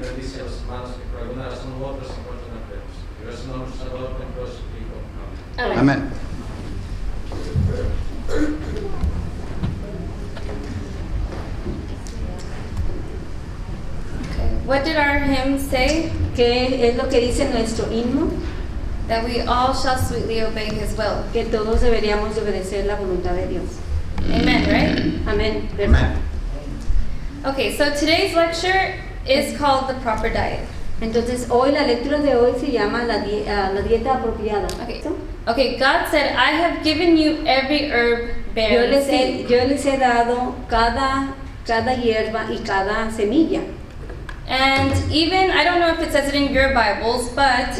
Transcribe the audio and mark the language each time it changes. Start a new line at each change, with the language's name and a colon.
Spanish: Bendice a los hermanos que por alguna razón u otra se encuentran enfermos. Pero es un nombre Salvador, por su Hijo. Amén. Amén.
English: What did our hymn say?
Spanish: ¿Qué es lo que dice nuestro himno?
English: That we all shall sweetly obey His will.
Spanish: Que todos deberíamos de obedecer la voluntad de Dios.
English: Amen, right?
Spanish: Amén. Amén.
English: Okay, so today's lecture is called the proper diet.
Spanish: Entonces, hoy la lectura de hoy se llama la dieta apropiada.
English: Okay. Okay, God said, I have given you every herb bearing seed.
Spanish: Yo les he dado cada hierba y cada semilla.
English: And even, I don't know if it says it in your Bibles, but